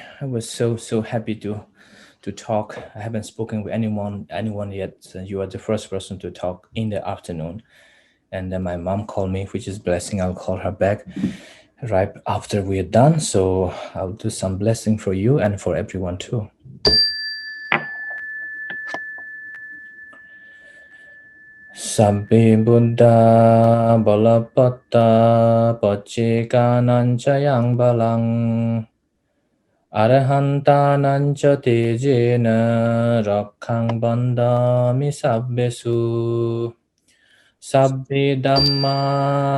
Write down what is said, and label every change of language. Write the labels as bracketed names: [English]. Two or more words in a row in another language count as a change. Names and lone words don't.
[English] I was so happy to talk. I haven't spoken with anyone yet. You are the first person to talk in the afternoon. And then my mom called me, which is blessing. I'll call her back right after we're done. So I'll do some blessing for you and for everyone too. [Pali] Sabbi Buddha Balapatta Pacchika yang balang Arahantanancha tejena rakhang bandami sabbesu Sabbe dhamma